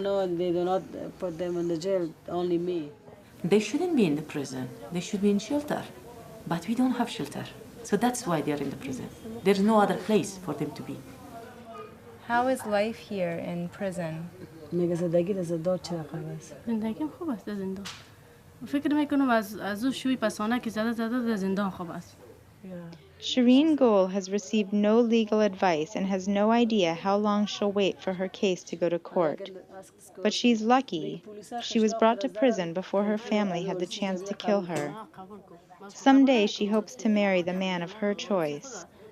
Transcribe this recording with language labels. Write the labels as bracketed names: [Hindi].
[English] No, they do not put them in the jail. Only me. They shouldn't be in the prison. They should be in shelter. But we don't have shelter. So that's why they're in the prison. There's no other place for them to be. How is life here in prison? [Persian] زندگیم خوب است در زندان. فکر میکنم از اون شوی پسانه که زده در زندان خوب است. [English] Shireen Gol has received no legal advice and has no idea how long she'll wait for her case to go to court. But she's lucky. She was brought to prison before her family had the chance to kill her. Someday she hopes to marry the man of her choice.